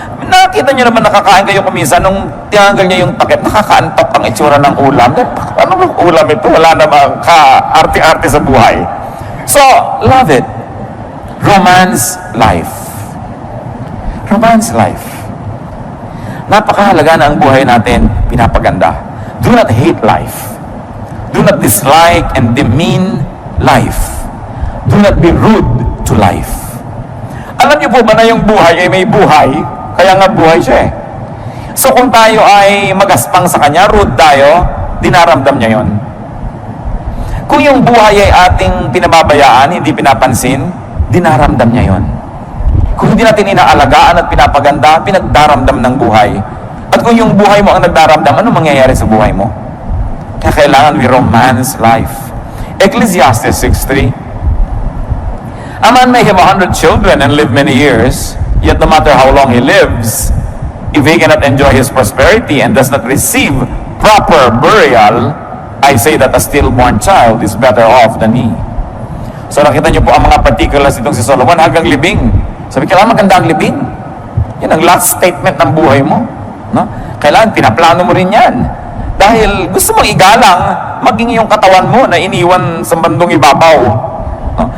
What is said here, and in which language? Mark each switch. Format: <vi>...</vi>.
<tl>Nakita niyo naman nakakain kayo kuminsan nung tinanggal niya yung takip, nakakaantok ang itsura ng ulam. Ano bang ulam ito? Wala namang ka-arte-arte sa buhay.</tl> <en>So, love it. Romance life. Romance life.</en> <tl>Napakahalaga na ang buhay natin pinapaganda.</tl> <en>Do not hate life. Do not dislike and demean life. Do not be rude to life.</en> <tl>Alam niyo po ba na yung buhay ay may buhay? Kaya nga buhay siya eh. So kung tayo ay magaspang sa kanya, rude tayo, dinaramdam niya yon. Kung yung buhay ay ating pinababayaan, hindi pinapansin, dinaramdam niya yon. Kung hindi natin inaalagaan at pinapaganda, pinagdaramdam ng buhay. At kung yung buhay mo ang nagdaramdam, ano mangyayari sa buhay mo? Kaya kailangan</tl> <en>we romance life. Ecclesiastes 6:3. A man may have 100 children and live many years, yet no matter how long he lives, if he cannot enjoy his prosperity and does not receive proper burial, I say that a stillborn child is better off than he.</en> <tl>So nakita niyo po ang mga particulars itong si Solomon hanggang libing. Sabi, kailangan maganda ang libing. Yan ang</tl> <en>last statement</en> <tl>ng buhay mo. No? Kailangan pinaplano mo rin yan. Dahil gusto mong igalang maging yung katawan mo na iniwan sa bandong ibabaw. No?</tl>